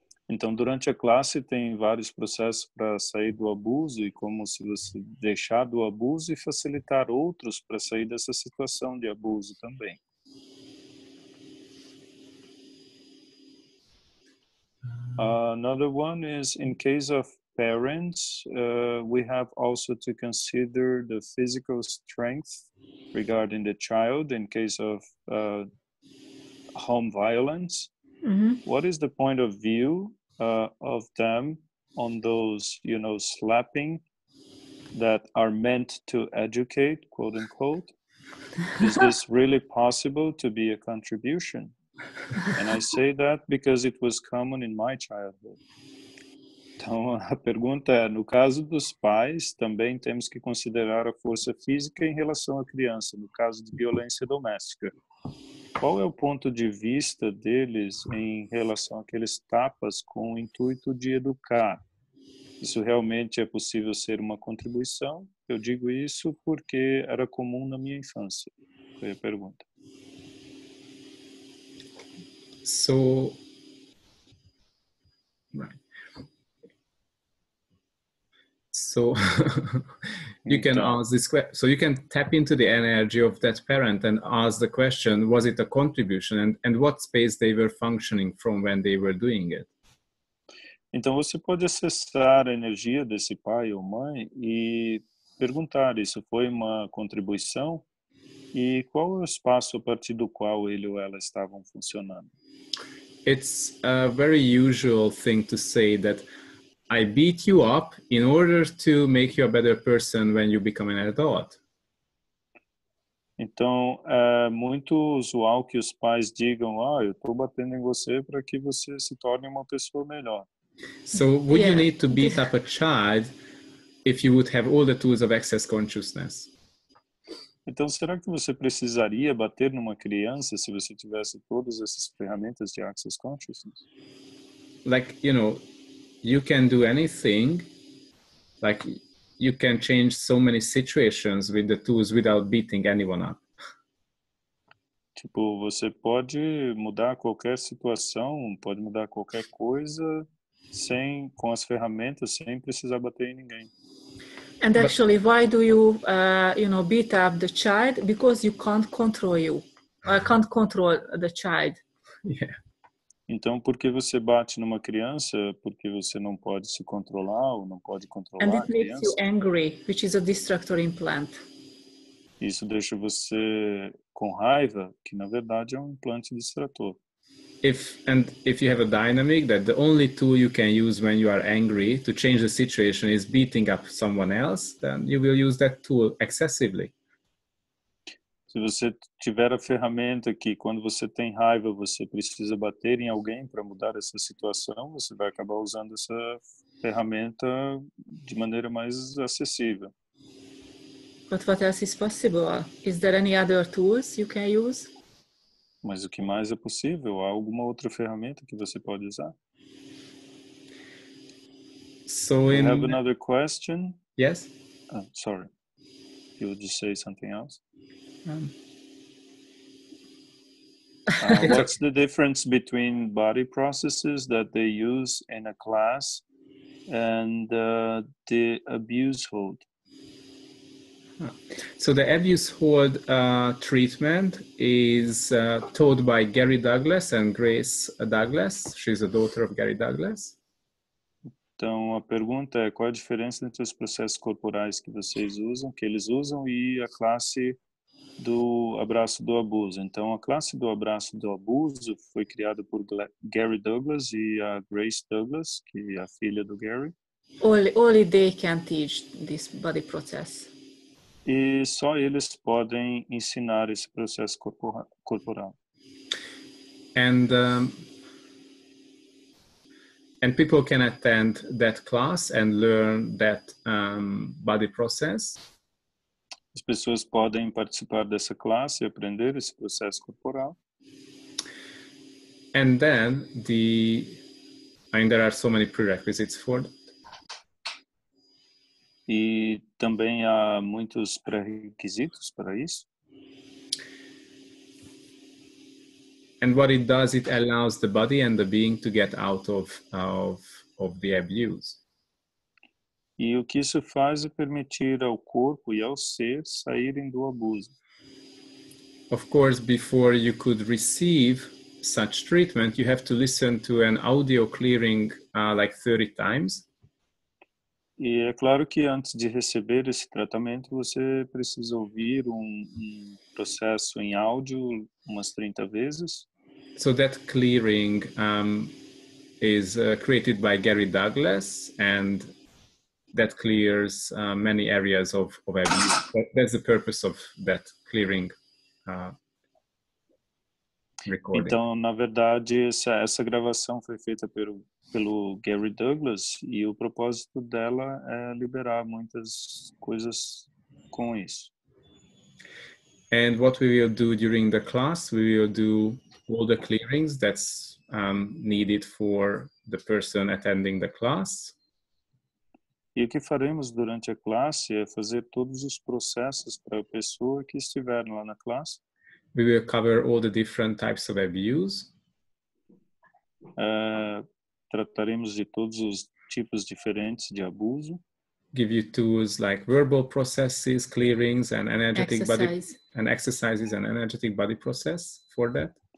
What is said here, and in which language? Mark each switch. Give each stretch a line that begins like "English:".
Portuguese: Então, durante a classe tem vários processos para sair do abuso e como se você deixar do abuso e facilitar outros para sair dessa situação de abuso também.
English: Another one is in case of parents, we have also to consider the physical strength regarding the child in case of home violence. Mm-hmm. What is the point of view of them on those, slapping that are meant to educate, quote unquote? Is this really possible to be a contribution? And I say that because it was common in my childhood.
Portuguese: Então, a pergunta é, no caso dos pais, também temos que considerar a força física em relação à criança, no caso de violência doméstica. Qual é o ponto de vista deles em relação àqueles tapas com o intuito de educar? Isso realmente é possível ser uma contribuição? Eu digo isso porque era comum na minha infância. Foi a pergunta.
English: So, right. So you can ask this question. So you can tap into the energy of that parent and ask the question, was it a contribution and what space they were functioning from when they were doing it?
Portuguese: Então você pode acessar a energia desse pai ou mãe e perguntar, isso foi uma contribuição? E qual é o espaço a partir do qual ele ou ela estavam funcionando?
English: It's a very usual thing to say that I beat you up in order to make you a better person when you become an adult.
Portuguese: Então, é muito usual que os pais digam, eu estou batendo em você para que você se torne uma pessoa melhor.
English: So would you need to beat up a child if you would have all the tools of access consciousness?
Portuguese: Então, será que você precisaria bater numa criança se você tivesse todas essas ferramentas de access consciousness?
English: Like, you can do anything, like you can change so many situations with the tools without beating anyone up.
Portuguese: Tipo, você pode mudar qualquer situação, pode mudar qualquer coisa com as ferramentas, sem precisar bater em ninguém.
English: And actually, why do you, beat up the child? Because you can't control the child. Yeah.
Portuguese: Então, por que você bate numa criança? Porque você não pode se controlar ou não pode controlar a criança?
English: And it makes you angry, which is a destructor implant.
Portuguese: Isso deixa você com raiva, que na verdade é um implante distrator.
English: If you have a dynamic that the only tool you can use when you are angry to change the situation is beating up someone else, then you will use that tool excessively.
Portuguese: Se você tiver a ferramenta que quando você tem raiva você precisa bater em alguém para mudar essa situação, você vai acabar usando essa ferramenta de maneira mais acessível.
English: But what else is possible? Is there any other tools you can use?
Portuguese: Mas o que mais é possível? Há alguma outra ferramenta que você pode usar?
English: So We have another question. Yes? Sorry. You would just say something else? What's the difference between body processes that they use in a class and the abuse hold? So the abuse hold treatment is taught by Gary Douglas and Grace Douglas. She's a daughter of Gary Douglas.
Portuguese: Então a pergunta é qual a diferença entre os processos corporais que vocês usam, que eles usam, e a classe do abraço do abuso. Então a classe do abraço do abuso foi criada por Gary Douglas e a Grace Douglas, que é a filha do Gary.
English: Only they can teach this body process.
Portuguese: E só eles podem ensinar esse processo corporal.
English: And people can attend that class and learn that body process.
Portuguese: As pessoas podem participar dessa classe e aprender esse processo corporal.
English: And then there are so many prerequisites for that.
Portuguese: E também há muitos pré-requisitos para isso.
English: And what it does, it allows the body and the being to get out of the abuse.
Portuguese: E o que isso faz é permitir ao corpo e ao ser saírem do abuso.
English: Of course, before you could receive such treatment, you have to listen to an audio clearing like 30 times.
Portuguese: E é claro que antes de receber esse tratamento, você precisa ouvir processo em áudio umas 30 vezes.
English: So that clearing is created by Gary Douglas, and that clears many areas of abuse. That's the purpose of that clearing recording.
Portuguese: Então, na verdade, essa gravação foi feita pelo Gary Douglas e o propósito dela é liberar muitas coisas com isso.
English: And what we will do during the class, we will do all the clearings that's needed for the person attending the class.
Portuguese: E o que faremos durante a classe é fazer todos os processos para a pessoa que estiver lá na classe.
English: We will cover all the different types of abuse.
Portuguese: Trataremos de todos os tipos diferentes de abuso.
English: Give you tools like verbal processes, clearings, and energetic body and exercises and energetic body process for that.